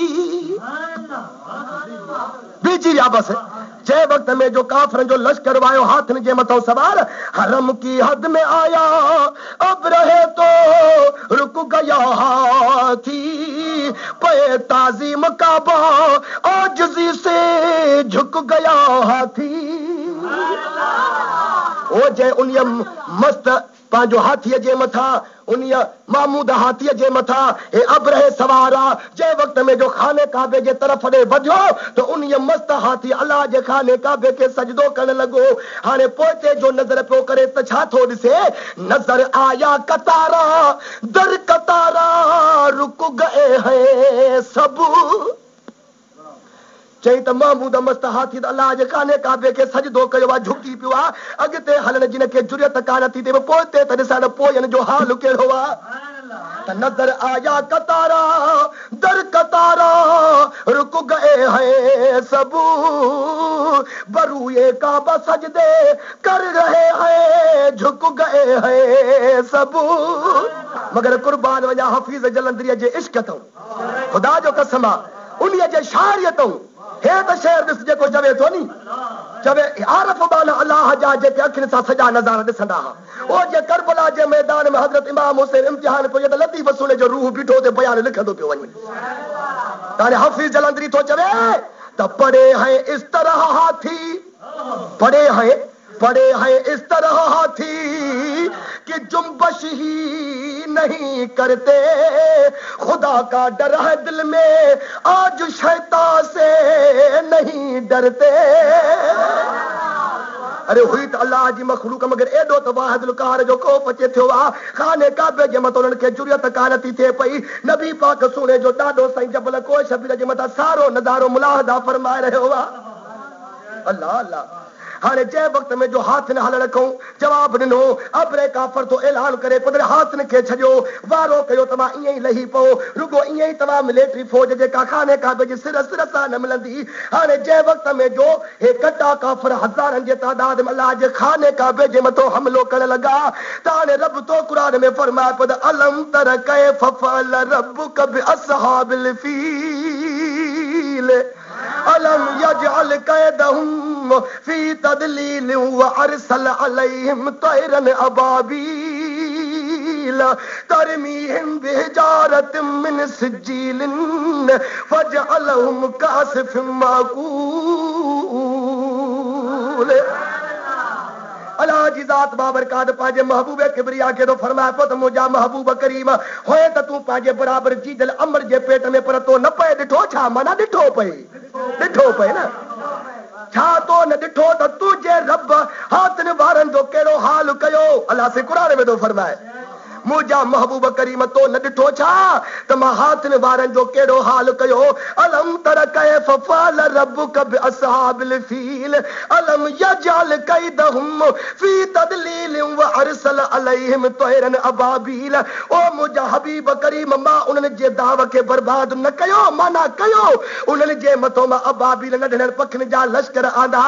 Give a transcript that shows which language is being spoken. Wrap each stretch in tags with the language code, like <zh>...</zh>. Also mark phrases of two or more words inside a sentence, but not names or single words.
<sd>बीजी या बस जय वक्त में जो काफर जो लश्कर वायो हाथन जे मथां सवार</sd> <hi>हरम की हद में आया अब रहे तो रुक गया हाथी पे ताजीम काबा आजिज़ी से झुक गया हाथी</hi> <sd>ओ जय उनिया मस्त पांजो हाथीअ जे मथां उनिया महमूद हाथीअ जे मथां हे अब्रह सवारा जंहिं वक्त में जो खाने काबे जे तरफ़ ॾे वधियो त उनिया मस्त हाथी अल्लाह जे खाने काबे खे सजदो करण लॻो हाणे पोइते जो नज़र पियो करे त छा थो ॾिसे</sd> <hi>नज़र आया कतारा दर कतारा रुक गए हैं सब</hi> <sd>चई त महमूद मस्त हाथी अल्लाह जे खाने काबे खे सजदो कयो आहे झुकी पियो आहे अॻिते हलण जिन खे जुरियत कान थी थिए पोइते त ॾिसण पोयनि जो हाल कहिड़ो आहे त</sd> <hi>नज़र आया कतारा दर कतारा रुक गए हैं सब बरूए काबा सजदे कर रहे हैं झुक गए हैं सब मगर कुर्बान</hi> <sd>वञा हफ़ीज़ जलंधरीअ जे इश्क अथऊं ख़ुदा जो कसम आहे उन्हीअ जे शाइरीअ हे त शेर ॾिस जेको चवे थो नी चवे आरफ बाना अल्लाह जा जेके अखियुनि सां सॼा नज़ारा ॾिसंदा हुआ ओ जे करबला जे मैदान में हज़रत इमाम हुसैन इम्तिहान पियो त लतीफ़ वसूल जो रूह बीठो ते बयान लिखंदो पियो वञे ताने हफ़ीज़ जलंधरी थो चवे त</sd> <hi>पड़े हैं इस तरह हाथी पड़े हैं इस तरह हाथी कि जुम्बश ही नहीं करते खुदा का डर है दिल में आज शैतान से नहीं डरते</hi> <sd>अरे हुई त अल्लाह जी मखलूक मगर एॾो त वाहिदुल क़हार जो खौफ अचे थियो आहे खाने काबे जे मथां उन्हनि खे जुरियत कान थी थिए पई नबी पाक सुणे जो ॾाढो साईं जबल कोई शबीर जे मथां सारो नज़ारो मुलाहदा फरमाए रहियो आहे अल्लाह अल्लाह हाणे जंहिं वक्त में जो हाथ न हल रखूं जवाब ॾिनो अब्रे काफर तो ऐलान करे पुदर हाथन खे छॾियो वारो कयो तव्हां ईअं ई लही पओ रुगो ईअं ई तव्हां मिलिटरी फौज जेका खाने काबे जी सिर सां न मिलंदी हाणे जंहिं वक्त में जो हे कटा काफर हज़ारनि जे तादाद में अल्लाह जे खाने काबे जे मथां हमलो करण लॻा त हाणे रब तो क़ुरान में फरमाए पियो त</sd> <ar>ألم تر كيف فعل ربك بأصحاب الفيل ألم يجعل كيدهم في تضليل وأرسل عليهم طيرا أبابيل ترميهم بحجارة من سجيل فجعلهم كعصف مأكول</ar> <sd>अल्लाह जी ज़ात बाबरकात पांजे महबूब किबरिया के तो फरमाया पो त मुंहिंजा महबूब करीम होए त तूं पंहिंजे बराबर जीजल अमर जे पेट में पर तो न पए ॾिठो छा माना ॾिठो पए न छा तो न ॾिठो त तुंहिंजे रब हाथनि वारनि जो कहिड़ो हाल कयो अल्लाह से क़ुरान में थो फरमाए मुझा महबूब करीम तो न ॾिठो छा त मां हाथनि वारनि जो कहिड़ो हाल कयो।</sd> <ar>ألم تر كيف فعل ربك بأصحاب الفيل ألم يجعل كيدهم في تضليل وأرسل عليهم طيرا أبابيل. ओ मुझा हबीब करीम मां उन्हनि जे दाव खे बर्बाद न कयो, माना कयो उन्हनि जे मथो मां अबाबील नंढड़नि पखियुनि जा लश्कर आंदा।</ar>